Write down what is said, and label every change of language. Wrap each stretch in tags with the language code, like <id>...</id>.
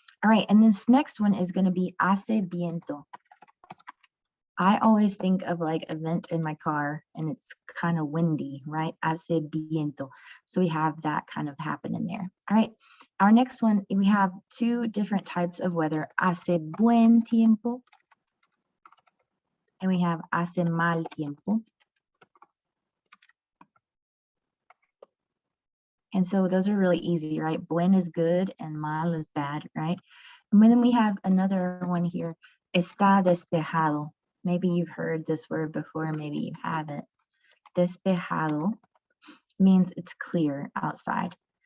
<en>All right, and this next one is going to be</en> <es>hace viento.</es> <en>I always think of like a vent in my car and it's kind of windy, right?</en> <es>Hace viento.</es> <en>So we have that kind of happening there. All right, our next one, we have two different types of weather.</en> <es>Hace buen tiempo.</es> <en>And we have</en> <es>hace mal tiempo.</es> <en>And so those are really easy, right? Buen is good and mal is bad, right? And then we have another one here,</en> <es>está despejado.</es> <en>Maybe you've heard this word before, maybe you haven't. Despejado means it's clear outside.</en>